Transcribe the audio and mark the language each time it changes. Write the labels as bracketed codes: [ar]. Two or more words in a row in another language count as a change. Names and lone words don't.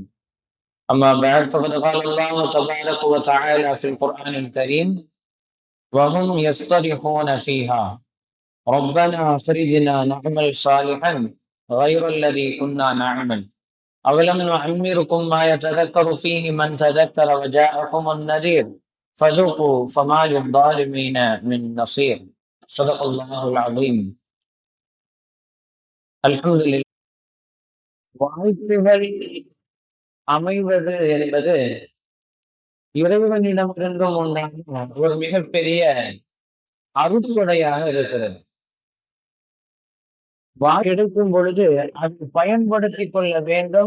[ar] أما بعد فقد قال الله تبارك وتعالى في القرآن الكريم: وهم يصطرخون فيها ربنا أخرجنا نعمل صالحا غير الذي كنا نعمل أولم نعمركم ما يتذكر فيه من تذكر وجاءكم النذير فذوقوا فما للظالمين من نصير. صدق الله العظيم. [ta] அல்ஹம்துலில்லாஹ். வாய்ப்புகள் அமைவது என்பது இறைவனிடமிருந்தும் உண்டான ஒரு மிகப்பெரிய அருட்கொடையாக இருக்கிறது. வாய்ப்பு கிடைக்கும் பொழுது அதை பயன்படுத்திக் கொள்ள வேண்டும்.